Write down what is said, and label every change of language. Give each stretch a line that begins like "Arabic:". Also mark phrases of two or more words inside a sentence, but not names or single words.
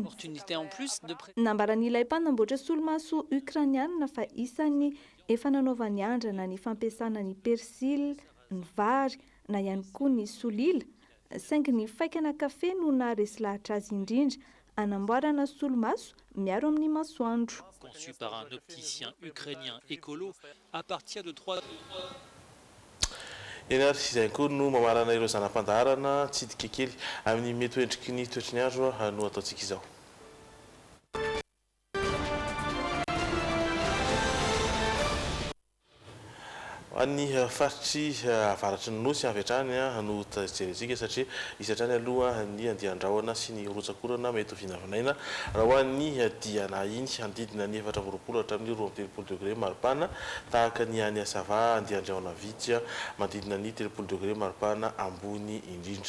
Malagasy: Nambaran'ilay mpanamboatra solomaso ukrainiana fa isan'ny efa nanaovany andrana ny fampiasana ny persily, ny vary na ihany koa ny solila, saingy ny faikana kafe no naharesy lahatra azy indrindra anamboarana solomaso miaro amin'ny masoandro.
French: Conçu par un opticien ukrainien écolo à partir de 3...
Malagasy: Eny ary izay koa no mamarana ireo zanam-pandaharana tsidika kely amin'ny mety endriky ny toetry ny andro no ataontsika izao. Any faritry avaratry ny nosy avy hatrany no tajeretsika satria isy hatrany aloha ny andian-drahona sy ny rotsakorana mety ho vinavinaina raha ho an'ny diana iny handidina ny 420 hatramin'ny 20 degré maripana, tahaka ny any Asava andian-drahona vitsy mandidina ny 30 degré maripana ambony indrindra.